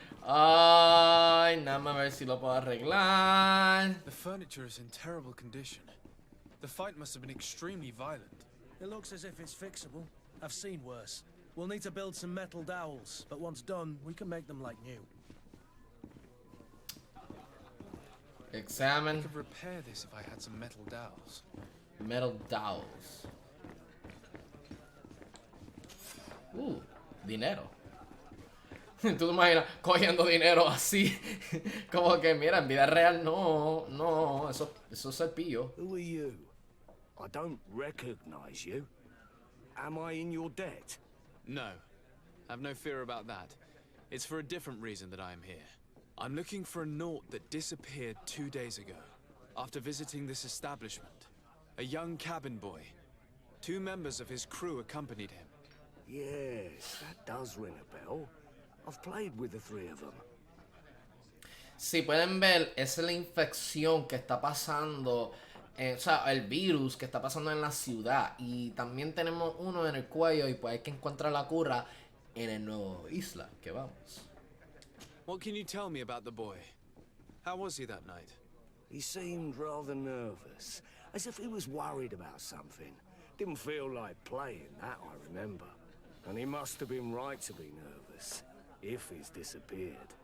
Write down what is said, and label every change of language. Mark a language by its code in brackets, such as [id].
[es] Ay, nada más a ver si lo puedo arreglar. [en] The furniture is in terrible condition. The fight must have been extremely violent. It looks as if it's fixable. I've seen worse. We'll need to build some metal dowels, but once done, we can make them like new. I Examine could repair this if I had some metal dowels. metal dowels. [es] Dinero. Tú te imaginas cogiendo dinero así. Como que, mira, en vida real no, eso es el pillo. [en] Who are you? I don't recognize you. Am I in your debt? No. Have no fear about that. It's for a different reason that I am here. I'm looking for a Naut that disappeared 2 days ago, after visiting this establishment. A young cabin boy. 2 members of his crew accompanied him. Yes, that does ring a bell. I've played with the 3 of them. [es] Si pueden ver, esa es la infección que está pasando, o sea, el virus que está pasando en la ciudad. Y también tenemos uno en el cuello y pues hay que encontrar la cura en el nuevo isla que vamos. [en] What can you tell me about the boy? How was he that night? He seemed rather nervous, as if he was worried about something. Didn't feel like playing, that I remember. And he must have been right to be nervous, if he's disappeared.